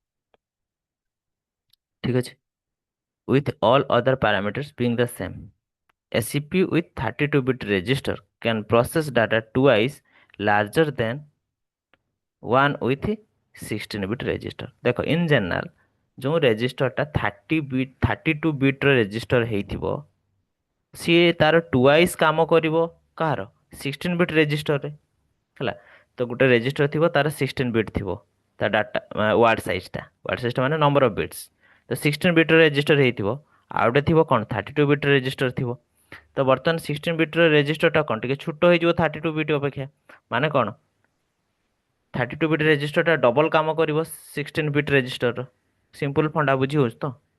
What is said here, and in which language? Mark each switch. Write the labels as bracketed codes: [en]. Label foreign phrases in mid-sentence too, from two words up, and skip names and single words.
[or] ଠିକ୍ ଅଛି [en] with all other parameters being the same a CPU with 32-bit register can process data twice larger than one with 16-bit register ଦେଖ in general ଯୋଉ [or] ରେଜିଷ୍ଟରଟା 32 ବିଟ୍ର ରେଜିଷ୍ଟର ହେଇଥିବ ସିଏ ତାର ଟୁୱାଇସ୍ କାମ କରିବ କାହାର 16-ବିଟ୍ ରେଜିଷ୍ଟରରେ ହେଲା ତ ଗୋଟେ ରେଜିଷ୍ଟର ଥିବ ତାର 16 ବିଟ୍ ଥିବ ତା ଡାଟା ୱାର୍ଡ ସାଇଜଟା ମାନେ [en] number of bits [or] ତ 16 ବିଟ୍ର ରେଜିଷ୍ଟର ହେଇଥିବ ଆଉ ଗୋଟେ ଥିବ କ'ଣ 32-ବିଟ୍ର ରେଜିଷ୍ଟର ଥିବ ତ ବର୍ତ୍ତମାନ 16-ବିଟ୍ର ରେଜିଷ୍ଟରଟା କ'ଣ ଟିକେ ଛୋଟ ହେଇଯିବ 32-ବିଟ୍ ଅପେକ୍ଷା ମାନେ କ'ଣ 32-ବିଟ୍ ରେଜିଷ୍ଟରଟା ଡବଲ କାମ କରିବ 16-ବିଟ୍ ରେଜିଷ୍ଟରର [en] simple funda [or] ବୁଝି ହେଉଛି ତ